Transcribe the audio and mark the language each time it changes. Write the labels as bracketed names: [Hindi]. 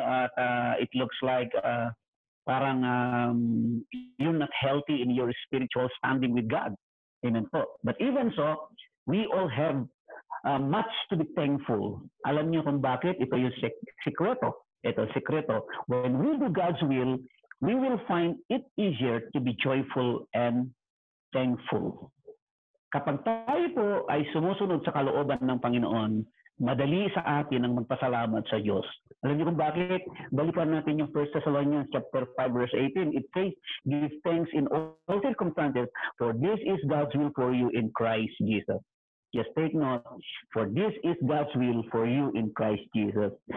[English] At it looks like parang you're not healthy in your spiritual standing with God. Amen po. But even so, we all have much to be thankful. [Filipino] Alam niyo kung bakit? Ito yung sekreto. Ito, sekreto. [English] When we do God's will, we will find it easier to be joyful and thankful. [Filipino] Kapag tayo po ay sumusunod sa kalooban ng Panginoon, madali sa atin ang magpasalamat sa Diyos. Alam niyo kung bakit? Balikan natin yung 1 Thessalonians chapter 5 verse 18. [English] It says, give thanks in all circumstances, for this is God's will for you in Christ Jesus. Just take note, for this is God's will for you in Christ Jesus.